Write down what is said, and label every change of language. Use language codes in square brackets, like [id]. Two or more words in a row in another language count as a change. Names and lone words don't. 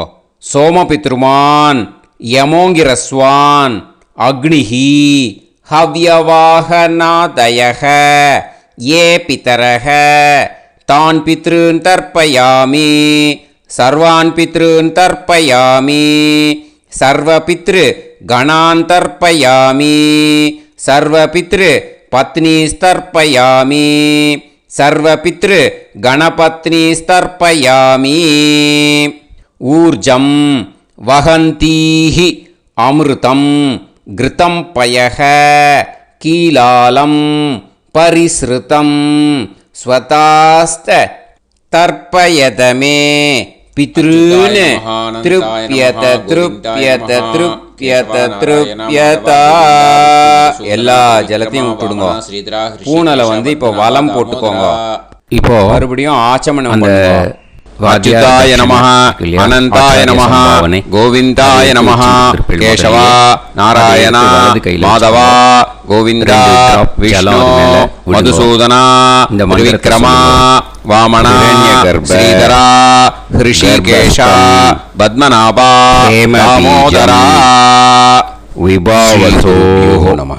[sa] सोमपितृमान् यमोऽङ्गिरस्वान् अग्निः हव्यवाहनादयः ये पितरः तान् पितॄन् तर्पयामि सर्वान् पितॄन् तर्पयामि सर्वपितृगणान् तर्पयामि सर्वपितृपत्नीस्तर्पयामि सर्वपितृ गणपत्नीस्तर्पयामि. ऊर्जं वहन्तीः अमृतं घृतं पयः कीलालं परिस्रुतम् स्वधास्थ तर्पयत मे पितॄन् तृप्यत तृप्यत तृप्यत तृप्यत. [ta] எல்லா ஜலத்தையும் விட்டுடுங்க. பூனலை இப்போ வலம் போட்டுக்கோங்க. இப்போ மறுபடியும் ஆச்சமனம் அந்த [sa] अच्युताय नमः अनन्ताय नमः गोविन्दाय नमः केशव नारायण माधव गोविन्द विष्णो मधुसूदन विक्रम वामन श्रीधर हृषीकेश पद्मनाभ दामोदर विभावसो नमः.